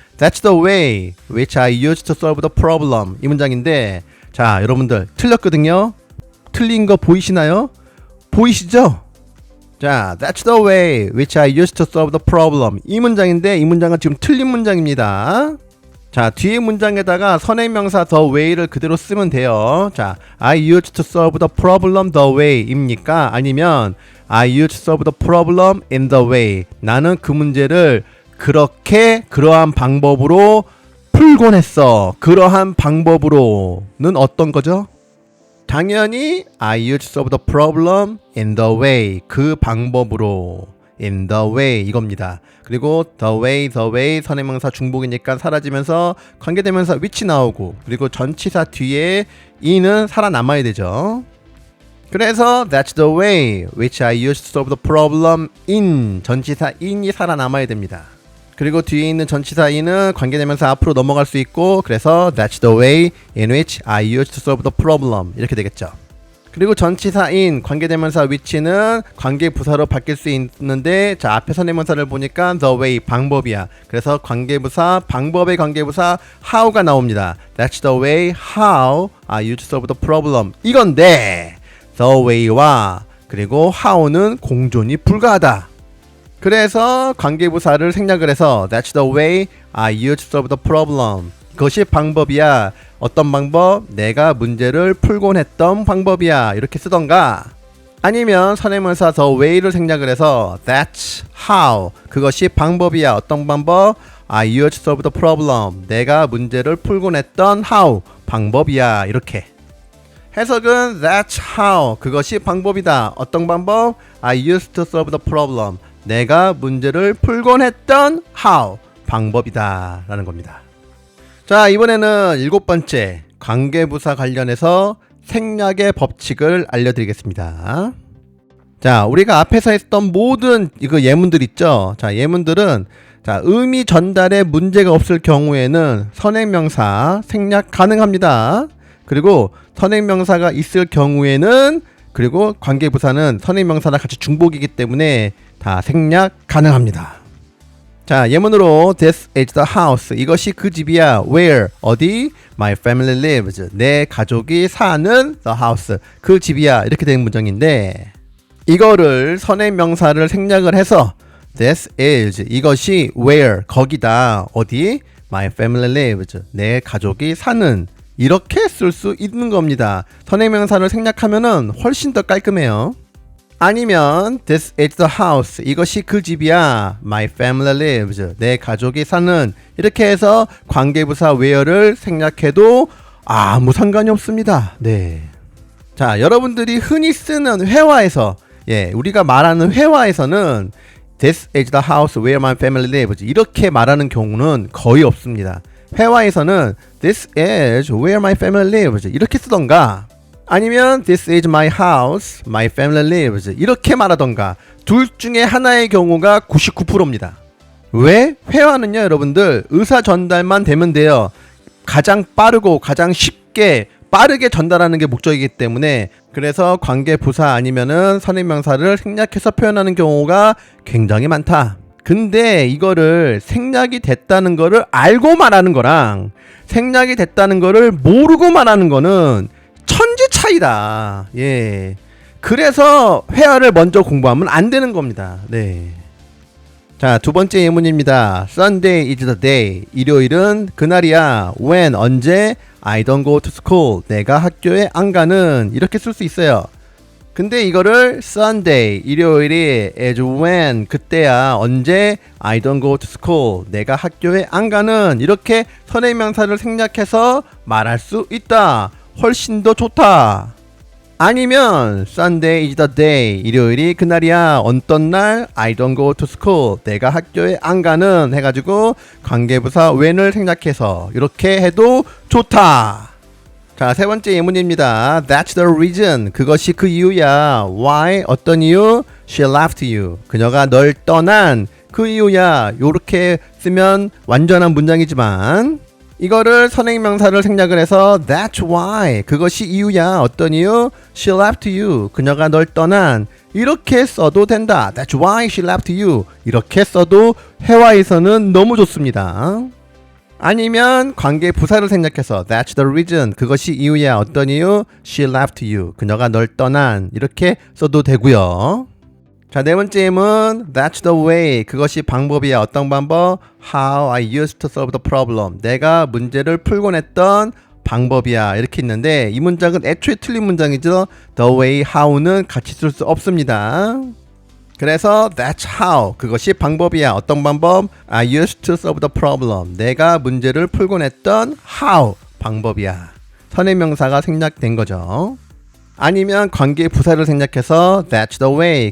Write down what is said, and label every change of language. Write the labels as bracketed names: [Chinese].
[English] That's the way which I used to solve the problem [Korean] 이 문장인데 자, 여러분들 틀렸거든요. 틀린 거 보이시나요? 보이시죠? [English] 자, that's the way which I used to solve the problem [Korean] 이 문장인데 이 문장은 지금 틀린 문장입니다. 자, 뒤에 문장에다가 선행명사 the way를 그대로 쓰면 돼요. [English] 자, I used to solve the problem the way [Korean] 입니까? 아니면 [English] I used to solve the problem in the way [Korean] 나는 그 문제를 그렇게 그러한 방법으로 풀곤 했어. 그러한 방법으로는 어떤 거죠? 당연히 [English] I used to solve the problem in the way [Korean] 그 방법으로 [English] in the way [Korean] 이겁니다. 그리고 the way 선행명사 중복이니까 사라지면서 관계대명사 which 나오고 그리고 전치사 뒤에 e는 살아남아야 되죠. 그래서 [English] that's the way which I used to solve the problem in [Korean] 전치사 in이 살아남아야 됩니다. 그리고 뒤에 있는 전치사 in은 관계대명사 앞으로 넘어갈 수 있고 그래서 [English] that's the way in which I used to solve the problem [Korean] 이렇게 되겠죠. 그리고 전치사 in 관계대명사 which는 관계부사로 바뀔 수 있는데 자, 앞에 선행명사를 보니까 the way 방법이야. 그래서 관계부사 방법의 관계부사 how가 나옵니다. [English] That's the way how I used to solve the problem [Korean] 이건데 the way와 그리고 how는 공존이 불가하다. 그래서 관계부사를 생략을 해서 [English] That's the way I used to solve the problem [Korean] 그것이 방법이야. 어떤 방법? 내가 문제를 풀곤 했던 방법이야. 이렇게 쓰던가 아니면 선행명사 the way를 생략을 해서 [English] That's how [Korean] 그것이 방법이야. 어떤 방법? [English] I used to solve the problem [Korean] 내가 문제를 풀곤 했던 [English] how [Korean] 방법이야. 이렇게 해석은 [English] That's how [Korean] 그것이 방법이다. 어떤 방법? [English] I used to solve the problem [Korean] 내가 문제를 풀곤 했던 how 방법이다 라는 겁니다. 자, 이번에는 7번째 관계부사 관련해서 생략의 법칙을 알려드리겠습니다. 자, 우리가 앞에서 했던 모든 이거 예문들 있죠. 자, 예문들은 자, 의미 전달에 문제가 없을 경우에는 선행명사 생략 가능합니다. 그리고 선행명사가 있을 경우에는 그리고 관계부사는 선행명사랑 같이 중복이기 때문에 다 생략 가능합니다. 자, 예문으로 [English] This is the house. [Korean] 이것이 그 집이야. Where? 어디? [English] My family lives. [Korean] 내 가족이 사는 [English] the house. [Korean] 그 집이야. 이렇게 되는 문장인데 이거를 선행명사를 생략을 해서 [English] This is. [Korean] 이것이 where? 거기다. 어디? [English] My family lives. [Korean] 내 가족이 사는. 이렇게 쓸 수 있는 겁니다. 선행명사를 생략하면은 훨씬 더 깔끔해요. 아니면 [English] This is the house. [Korean] 이것이 그 집이야. [English] My family lives. [Korean] 내 가족이 사는. 이렇게 해서 관계부사 where를 생략해도 아무 상관이 없습니다. 네. 자, 여러분들이 흔히 쓰는 회화에서 우리가 말하는 회화에서는 [English] This is the house where my family lives. [Korean] 이렇게 말하는 경우는 거의 없습니다. 회화에서는 [English] This is where my family lives. [Korean] 이렇게 쓰던가 아니면 [English] This is my house, my family lives. [Korean] 이렇게 말하던가 둘 중에 하나의 경우가 99%입니다. 왜? 회화는요, 여러분들 의사 전달만 되면 돼요. 가장 빠르고 가장 쉽게 빠르게 전달하는 게 목적이기 때문에 그래서 관계부사 아니면은 선행명사를 생략해서 표현하는 경우가 굉장히 많다. 근데 이거를 생략이 됐다는 거를 알고 말하는 거랑 생략이 됐다는 거를 모르고 말하는 거는 천지 차이다. 예. 그래서 회화를 먼저 공부하면 안 되는 겁니다. 네. 자, 두 번째 예문입니다. [English] Sunday is the day. [Korean] 일요일은 그날이야. [English] When? [Korean] 언제? [English] I don't go to school. [Korean] 내가 학교에 안 가는. 이렇게 쓸 수 있어요. 근데 이거를 Sunday, 일요일이 as when, 그때야. 언제? [English] I don't go to school. [Korean] 내가 학교에 안 가는. 이렇게 선행명사를 생략해서 말할 수 있다. 훨씬 더 좋다. [English] 아니면 Sunday is the day. [Korean] 일요일이 그날이야. 어떤 날? [English] I don't go to school. [Korean] 내가 학교에 안 가는 해가지고 관계부사 when을 생략해서 이렇게 해도 좋다. 자, 세 번째 예문입니다. [English] That's the reason. [Korean] 그것이 그 이유야. Why? 어떤 이유? [English] She left you. [Korean] 그녀가 널 떠난 그 이유야. 요렇게 쓰면 완전한 문장이지만 이거를 선행명사를 생략을 해서 [English] That's why. [Korean] 그것이 이유야. 어떤 이유? [English] She left you. [Korean] 그녀가 널 떠난. 이렇게 써도 된다. [English] That's why she left you. [Korean] 이렇게 써도 회화에서는 너무 좋습니다. 아니면 관계부사를 생략해서 [English] That's the reason. [Korean] 그것이 이유야. 어떤 이유? [English] She left you. [Korean] 그녀가 널 떠난. 이렇게 써도 되고요. 자, 네 번째 예문 [English] That's the way. [Korean] 그것이 방법이야. 어떤 방법? [English] How I used to solve the problem. [Korean] 내가 문제를 풀곤 했던 방법이야. 이렇게 있는데 이 문장은 애초에 틀린 문장이죠. The way, how는 같이 쓸 수 없습니다. 그래서 [English] That's how. [Korean] 그것이 방법이야. 어떤 방법? [English] I used to solve the problem. [Korean] 내가 문제를 풀곤 했던 how. 방법이야. 선행명사가 생략된 거죠. 아니면 관계부사를 생략해서 [English] That's the way.